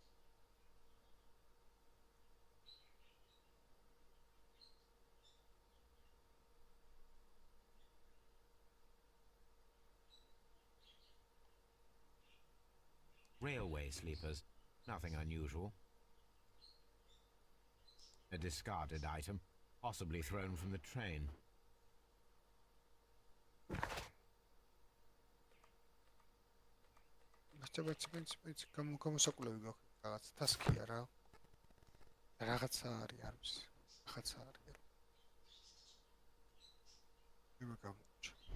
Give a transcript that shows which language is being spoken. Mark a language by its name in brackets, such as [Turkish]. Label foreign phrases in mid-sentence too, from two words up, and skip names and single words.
[English] Railway sleepers. Nothing unusual. A discarded item, possibly thrown from the train. [Georgian] მეც გამოსაკვლევი გაქვს რაღაც ტასკია რა. რაღაცა არის. რაღაცა არის. იმა გამოჩა.